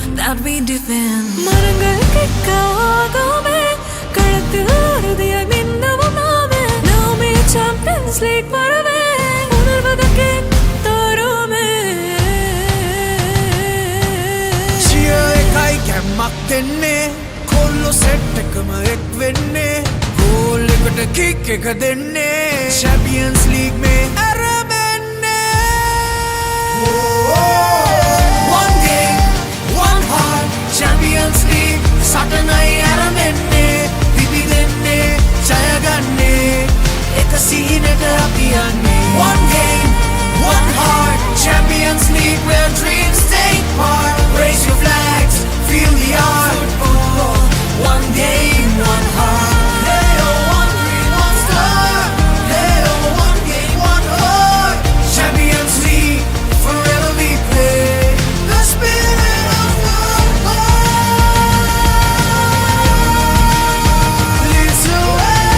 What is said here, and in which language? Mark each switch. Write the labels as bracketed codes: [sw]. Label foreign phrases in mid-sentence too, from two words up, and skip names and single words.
[en] that we defend. [ta] மரங்கள் கிக்காகவே களத்தில் உறுதியாய் மின்னவும் நாமே நாமே சாம்பியன்ஸ் லீக் வரவே உணர்வதற்கே தருமே [si] Cheer එකයි කැම්මක් දෙන්නේ කොල්ලෝ සෙට් එකම එක් වෙන්නේ ගෝල් එකට කික් එක දෙන්නේ Champions League මේ ඇරෙන්නේ One [en] game, one heart [si] Champions League සටනයි ඇරෙන්නේ පිපි දෙන්නේ ජය ගන්නේ එක සීනට අපි යන්නේ [en] One game, one heart Champions League where dreams take part Raise your flags, feel the art Football, one game, one heart Hey oh, one dream, one star Hey oh, one game, one heart Champions League, forever we play The spirit of football leads the way